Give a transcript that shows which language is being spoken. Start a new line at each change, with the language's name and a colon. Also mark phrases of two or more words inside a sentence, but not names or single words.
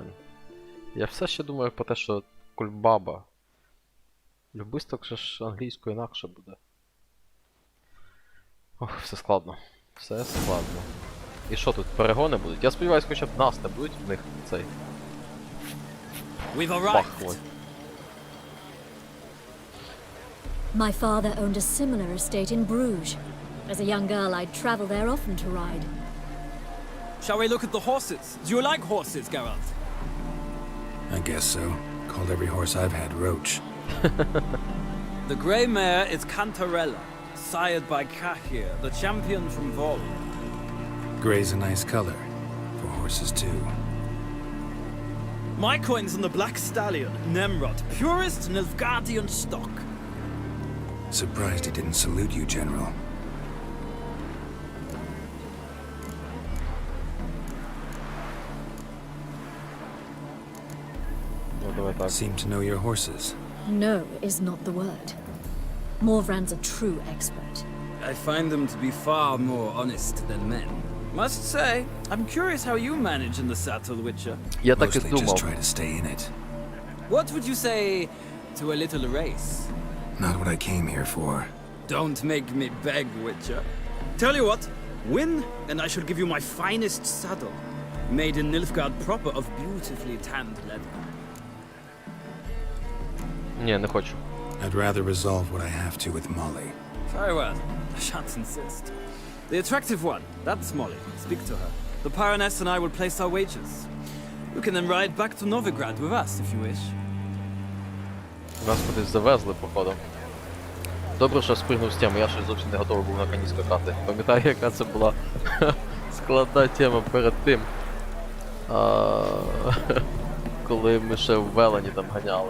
Ukrainian: Я все ще думаю про те, що кульбаба. Любисток же ж англійською інакше буде. Ох, все складно. Все складно. І що тут, перегони будуть? Я сподіваюся, хоча б нас не будуть в них цей. Бахнуть.
English: My father owned a similar estate in Bruges. As a young girl, I'd travel there often to ride. Shall we look at the horses? Do you like horses, Geralt? I guess so. Called every horse I've had Roach. The grey mare is Cantarella, sired by Cahir, the champion from Vol. Gray's a nice color. For horses, too. My coin's on the black stallion, Nemrod, purest Nilfgaardian stock. Surprised he didn't salute you, General.
Ukrainian: Ну, давай так.
English: Seem to know your horses. No is not the word. Morvran's a true expert. I find them to be far more honest than men. Must say, I'm curious how you manage in the saddle, Witcher.
Ukrainian: Я так і
English: Mostly just
Ukrainian: думав.
English: try to stay in it. What would you say to a little race? Not what I came here for. Don't make me beg, Witcher. Tell you what, win, and I shall give you my finest saddle. Made in Nilfgaard proper of beautifully tanned leather.
Ukrainian: Ні, не хочу.
English: I'd rather resolve what I have to with Molly. Very well. I shan't insist. The attractive one, that's Molly. Speak to her. The Baroness and I will place our wages. You can then ride back to Novigrad with us if you wish.
Ukrainian: Нас кудись завезли, походу. Добре, що спригнув з теми, я щось зовсім не готовий був на коні скакати. Пам'ятаю, яка це була складна тема перед тим. Коли ми ще в Велені там ганяли.